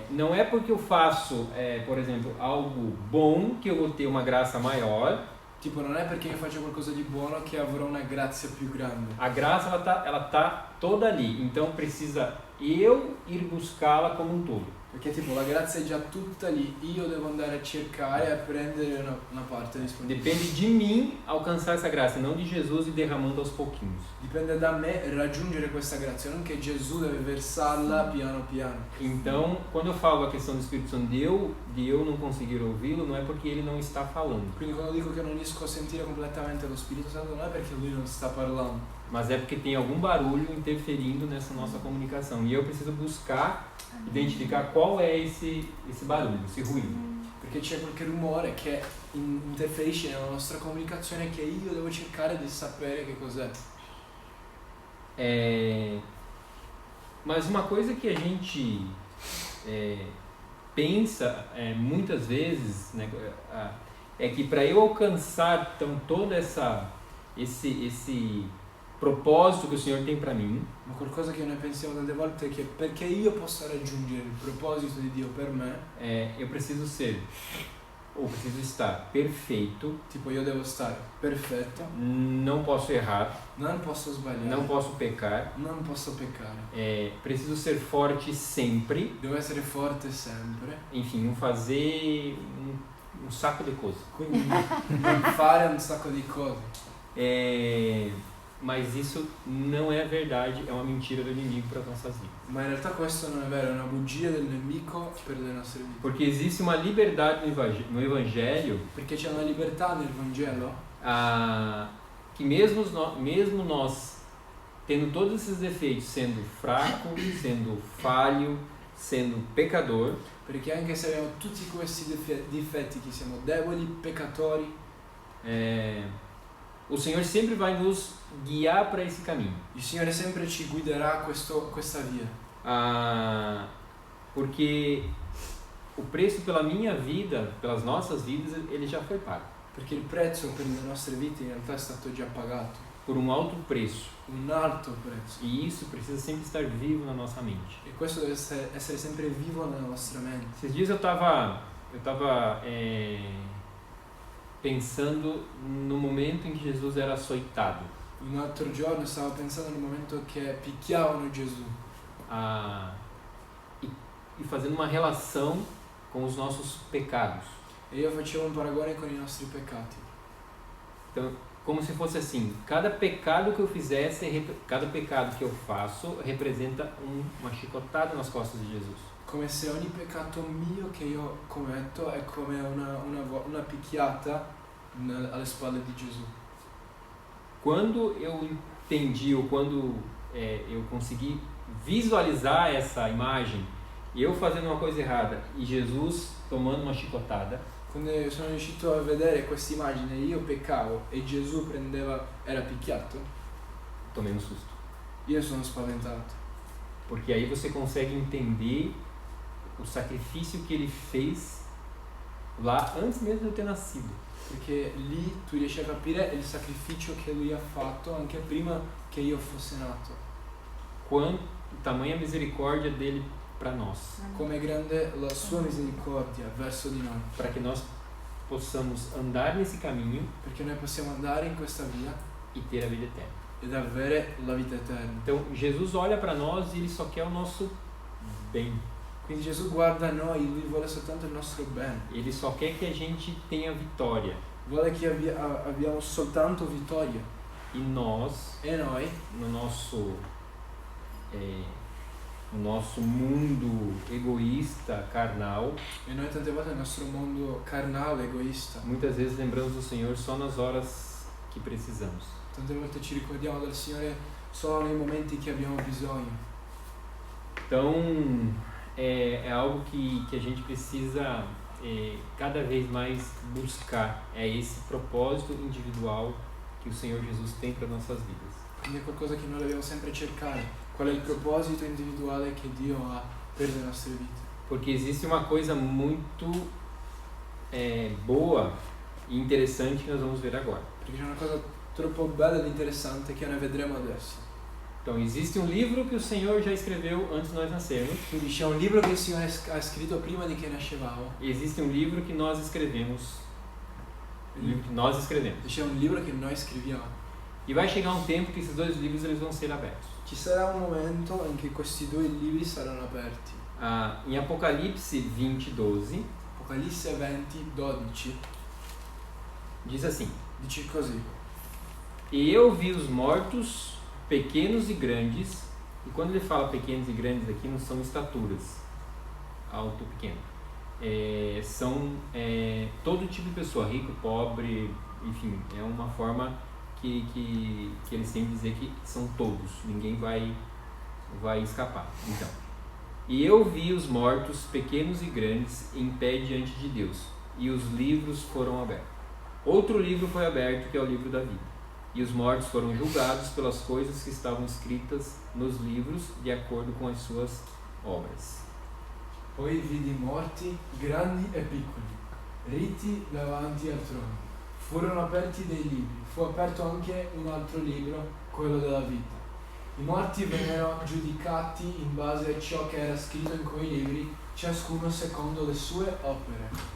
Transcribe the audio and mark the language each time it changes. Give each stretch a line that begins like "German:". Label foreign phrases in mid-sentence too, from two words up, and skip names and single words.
Portuguese: Não é porque eu faço, por exemplo, algo bom que eu vou ter uma graça maior. Tipo,
Italian: non è perché io faccio qualcosa di buono che avrò una grazia più grande.
Portuguese: A graça ela tá toda ali, então precisa eu ir buscá-la como um todo.
Italian: Perché tipo la grazia è già tutta lì, io devo andare a cercare e a prendere una parte disponibile.
Portuguese: Depende de mim alcançar essa graça, não de Jesus e derramando aos pouquinhos.
Italian: Dipende da me raggiungere questa grazia, non che Gesù deve versarla piano piano.
Portuguese: Então, quando eu falo a questão do Espírito Santo de eu não conseguir ouvi-lo, não é porque ele não está falando,
Italian: Quindi quando dico che non riesco a sentire completamente lo Spirito Santo non è perché lui non sta parlando,
Portuguese: mas é porque tem algum barulho interferindo nessa nossa comunicação. E eu preciso buscar, identificar qual é esse barulho, esse ruído.
Italian: perché c'è qualche rumore che interferisce nella nostra comunicazione che io devo cercare di sapere che cos'è.
Portuguese: Mas uma coisa que a gente pensa muitas vezes, né, é que para eu alcançar então todo esse propósito que o Senhor tem para mim,
Italian: Ma qualcosa che noi pensiamo tante volte è che perché io possa raggiungere il proposito di Dio per me,
Portuguese: eu preciso estar perfeito,
Italian: tipo io devo stare perfetto,
Portuguese: não posso errar,
Italian: non posso sbagliare,
Portuguese: não posso pecar,
Italian: non posso peccare,
Portuguese: preciso ser forte sempre,
Italian: devo essere forte sempre,
Portuguese: enfim, fazer um saco de coisas.
Italian: quindi non fare un sacco di cose.
Portuguese: Mas isso não é verdade, é uma mentira do inimigo para as nossas vidas.
Italian: Ma in realtà questo non è vero, è una bugia del nemico per le nostre vite.
Portuguese: Porque existe uma liberdade no Evangelho
Italian: Perché c'è una libertà nel Vangelo
Portuguese: que mesmo nós, tendo todos esses defeitos, sendo fraco, sendo falho, sendo pecador,
Italian: Perché anche se abbiamo tutti questi difetti, che siamo deboli, peccatori,
Portuguese: o Senhor sempre vai nos guiar para esse caminho.
Italian: il Signore sempre ci guiderà questa via.
Portuguese: Porque o preço pela minha vida, pelas nossas vidas, ele já foi pago.
Italian: Perché il prezzo per le nostre vite in realtà è stato già pagato.
Portuguese: Por um alto preço.
Italian: Un alto prezzo.
Portuguese: E isso precisa sempre estar vivo na nossa mente.
Italian: E questo deve essere sempre vivo nella nostra mente.
Portuguese: Esses dias eu estava pensando no momento em que Jesus era açoitado.
Italian: Un altro giorno stavo pensando nel momento che picchiavano Gesù.
Portuguese: E fazendo uma relação com os nossos pecados.
Italian: E io facevo un paragone con i nostri peccati.
Portuguese: Então, como se fosse assim, cada pecado que eu fizesse, cada pecado que eu faço representa uma chicotada nas costas de Jesus.
Italian: Come se ogni peccato mio che io commetto è come una picchiata alle spalle di Gesù.
Portuguese: Quando eu entendi, ou quando eu consegui visualizar essa imagem, eu fazendo uma coisa errada e Jesus tomando uma chicotada,
Italian: Quando sono riuscito a vedere questa immagine, io peccavo e Gesù era picchiato,
Portuguese: tomei um susto.
Italian: io sono spaventato.
Portuguese: Porque aí você consegue entender o sacrifício que ele fez lá antes mesmo de eu ter nascido.
Italian: Perché lì tu riesci a capire il sacrificio che lui ha fatto anche prima che io fosse nato.
Portuguese: Quanto tamanha misericórdia dele para nós.
Italian: Come è grande la sua misericordia verso di noi.
Portuguese: Para que nós possamos andar nesse caminho
Italian: Perché noi possiamo andare in questa via
Portuguese: e ter a vida eterna.
Italian: ed avere la vita eterna.
Portuguese: Então, Jesus olha para nós e ele só quer o nosso bem.
Italian: Quindi Gesù guarda noi, lui vuole soltanto il nostro bene.
Portuguese: Ele só quer que a gente tenha vitória.
Italian: Vuole che abbiamo soltanto vittoria.
Portuguese: E nós,
Italian: E noi,
Portuguese: no nosso mundo egoísta, carnal,
Italian: e noi tante volte nel nostro mondo carnale, egoista,
Portuguese: muitas vezes lembramos do Senhor só nas horas que precisamos.
Italian: tante volte ci ricordiamo del Signore solo nei momenti che abbiamo bisogno.
Portuguese: Então, é algo que a gente precisa cada vez mais buscar. É esse propósito individual que o Senhor Jesus tem para nossas vidas.
Italian: Quindi è qualcosa che noi dobbiamo sempre cercare. Qual è il proposito individuale che Dio ha per le nostre vite?
Portuguese: Porque existe uma coisa muito boa e interessante que nós vamos ver agora.
Italian: Perché c'è una cosa troppo bella ed interessante che noi vedremo adesso.
Portuguese: Então, existe um livro que o Senhor já escreveu antes de nós nascermos.
Italian: Quindi c'è un libro che il Signore ha scritto prima di che nascevamo.
Portuguese: E existe um livro que nós escrevemos.
Italian: E c'è un libro che noi scriviamo.
Portuguese: E vai chegar um tempo que esses dois livros eles vão ser abertos.
Italian: Ci sarà un momento in cui questi due libri saranno aperti.
Portuguese: Em Apocalipse 20:12
Italian: Apocalisse 20:12
Portuguese: diz assim:
Italian: dice così:
Portuguese: E eu vi os mortos, pequenos e grandes. E quando ele fala pequenos e grandes aqui, não são estaturas, alto, pequeno. São todo tipo de pessoa, rico, pobre, enfim, é uma forma que eles têm de dizer que são todos, ninguém vai escapar. Então, e eu vi os mortos, pequenos e grandes, em pé diante de Deus, e os livros foram abertos. Outro livro foi aberto, que é o livro da vida. E os mortos foram julgados pelas coisas que estavam escritas nos livros, de acordo com as suas obras.
Italian: Poi vidi morti, grandi e piccoli, ritti davanti al trono. Furono aperti dei libri, fu aperto anche un altro libro, quello della vita. I morti vennero giudicati in base a ciò che era scritto in quei libri, ciascuno secondo le sue opere.